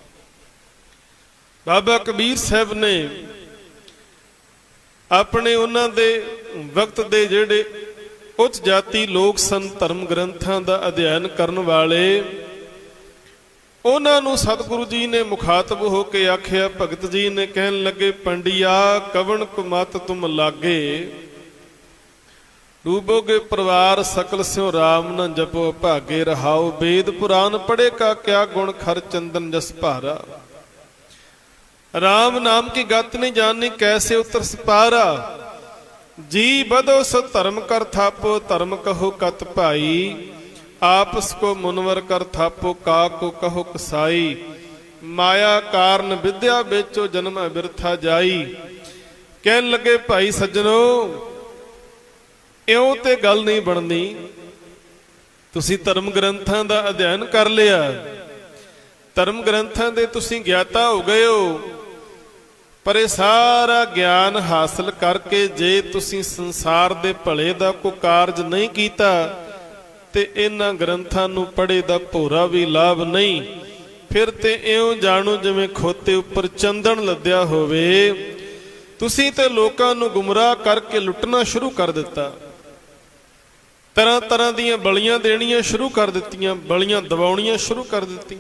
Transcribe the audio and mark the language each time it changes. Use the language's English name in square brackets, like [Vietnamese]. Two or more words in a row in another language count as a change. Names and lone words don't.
[Punjabi] ਬਾਬਾ ਕਬੀਰ ਸਾਹਿਬ ਨੇ ਆਪਣੇ ਉਹਨਾਂ ਦੇ ਵਕਤ ਦੇ ਜਿਹੜੇ ਉੱਚ ਜਾਤੀ ਲੋਕ ਸਨ, ਧਰਮ ਗ੍ਰੰਥਾਂ ਦਾ ਅਧਿਐਨ ਕਰਨ ਵਾਲੇ, ਉਹਨਾਂ ਨੂੰ ਸਤਿਗੁਰੂ ਜੀ ਨੇ ਮੁਖਾਤਬ ਹੋ ਕੇ ਆਖਿਆ, ਭਗਤ ਜੀ ਨੇ ਕਹਿਣ ਲੱਗੇ, ਪੰਡਿਆ ਕਵਣ ਕੁਮਤ ਤੁਮ ਲਾਗੇ, ਡੂਬੋਗੇ ਪਰਿਵਾਰ ਸਕਲ ਸਿਉ ਰਾਮ ਨ ਜਪੋ ਭਾਗੇ ਰਹਾਓ। ਵੇਦ ਪੁਰਾਣ ਪੜ੍ਹੇ ਕਾ ਕਿਆ ਗੁਣ, ਖਰ ਚੰਦਨ ਜਸ ਭਾਰਾ। ਰਾਮ ਨਾਮ ਕੀ ਗਤ ਨਹੀਂ ਜਾਨਨੀ, ਕੈਸੇ ਉਤਰ ਸਪਾਰਾ। ਜੀ ਬਦੋ ਸੋ ਧਰਮ ਕਰ ਥਾਪੋ, ਧਰਮ ਕਹੋ ਕਤ ਭਾਈ। ਆਪਸ ਕੋ ਮੁਨਵਰ ਕਰ ਥਾਪੋ, ਕਾ ਕੋ ਕਹੋ ਕਸਾਈ। ਮਾਇਆ ਕਾਰਣ ਬਿਦਿਆ ਬੇਚੋ, ਜਨਮ ਬਿਰਥਾ ਜਾਈ। ਕਹਿਣ ਲੱਗੇ ਭਾਈ ਸੱਜਣੋ, ਇਉਂ ਤੇ ਗੱਲ ਨਹੀਂ ਬਣਨੀ। ਤੁਸੀਂ ਧਰਮ ਗ੍ਰੰਥਾਂ ਦਾ ਅਧਿਐਨ ਕਰ ਲਿਆ, ਧਰਮ ਗ੍ਰੰਥਾਂ ਦੇ ਤੁਸੀਂ ਗਿਆਤਾ ਹੋ ਗਏ ਹੋ, ਪਰ ਇਹ ਸਾਰਾ ਗਿਆਨ ਹਾਸਲ ਕਰਕੇ ਜੇ ਤੁਸੀਂ ਸੰਸਾਰ ਦੇ ਭਲੇ ਦਾ ਕੋਈ ਕਾਰਜ ਨਹੀਂ ਕੀਤਾ ਤੇ ਇਹਨਾਂ ਗ੍ਰੰਥਾਂ ਨੂੰ ਪੜ੍ਹੇ ਦਾ ਭੋਰਾ ਵੀ ਲਾਭ ਨਹੀਂ। ਫਿਰ ਤੇ ਇਉਂ ਜਾਣੋ ਜਿਵੇਂ ਖੋਤੇ ਉੱਪਰ ਚੰਦਨ ਲੱਦਿਆ ਹੋਵੇ। ਤੁਸੀਂ ਤੇ ਲੋਕਾਂ ਨੂੰ ਗੁੰਮਰਾਹ ਕਰਕੇ ਲੁੱਟਣਾ ਸ਼ੁਰੂ ਕਰ ਦਿੱਤਾ, ਤਰ੍ਹਾਂ ਤਰ੍ਹਾਂ ਦੀਆਂ ਬਲੀਆਂ ਦੇਣੀਆਂ ਸ਼ੁਰੂ ਕਰ ਦਿੱਤੀਆਂ, ਬਲੀਆਂ ਦਬਾਉਣੀਆਂ ਸ਼ੁਰੂ ਕਰ ਦਿੱਤੀਆਂ।